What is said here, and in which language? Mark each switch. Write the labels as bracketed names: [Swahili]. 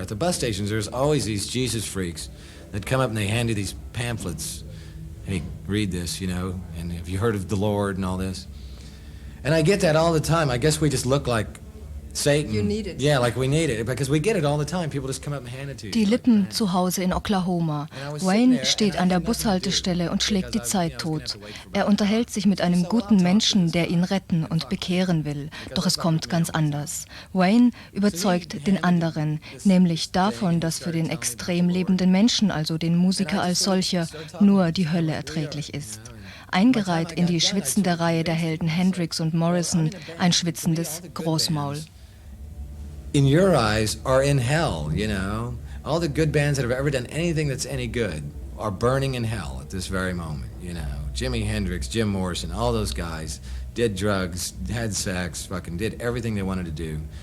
[English] At the bus stations, there's always these Jesus freaks that come up and they hand you these pamphlets. Hey, read this, you know, and have you heard of the Lord and all this? And I get that all the time. I guess we just look like Satan. You need it. Yeah, like we need it, because we get it all the time. People just come up and hand it to you. [German] Die Lippen zu Hause in Oklahoma. Wayne steht an der Bushaltestelle und schlägt die Zeit tot. Er unterhält sich mit einem guten Menschen, der ihn retten und bekehren will. Doch es kommt ganz anders. Wayne überzeugt den anderen, nämlich davon, dass für den extrem lebenden Menschen, also den Musiker als solcher, nur die Hölle erträglich ist. Eingereiht in die schwitzende Reihe der Helden Hendrix und Morrison, ein schwitzendes Großmaul. [English] In your eyes are in hell, you know. All the good bands that have ever done anything that's any good are burning in hell at this very moment, you know. Jimi Hendrix, Jim Morrison, all those guys did drugs, had sex, fucking did everything they wanted to do.